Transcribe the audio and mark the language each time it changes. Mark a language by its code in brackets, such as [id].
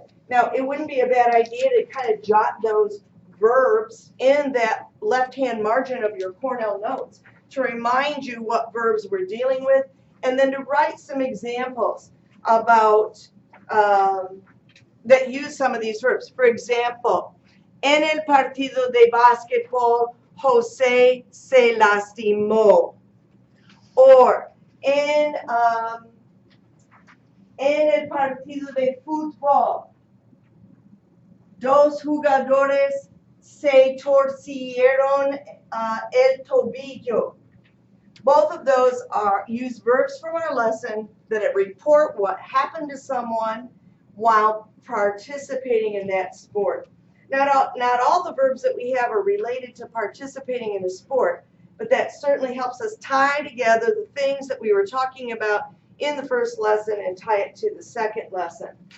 [en] Now, it wouldn't be a bad idea to kind of jot those verbs in that left-hand margin of your Cornell notes to remind you what verbs we're dealing with and then to write some examples about that use some of these verbs. For example, [es] en el partido de básquetbol, José se lastimó. Or, en el partido de fútbol, dos jugadores se torcieron el tobillo. [en] Both of those use verbs from our lesson that report what happened to someone while participating in that sport. Not all the verbs that we have are related to participating in a sport, but that certainly helps us tie together the things that we were talking about in the first lesson and tie it to the second lesson.